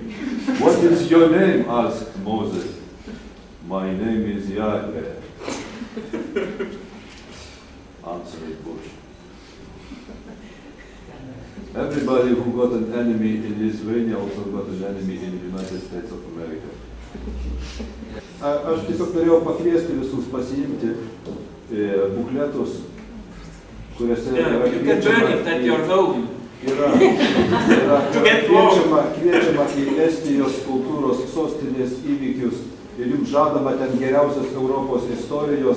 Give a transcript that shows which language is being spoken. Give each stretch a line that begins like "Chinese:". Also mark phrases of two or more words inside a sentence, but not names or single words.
English: What is your name? Asked Moses. My name is Yahweh. Answered bush. Everybody who got an enemy in Lithuania also got an enemy in the United States of America.
Lithuanian: Aš tiesiog norėjau pakviesti visus pasiimti bukletus, kuriuose yra kviečiama į Estijos kultūros sostinės įvykius ir jums žadama ten geriausios Europos istorijos.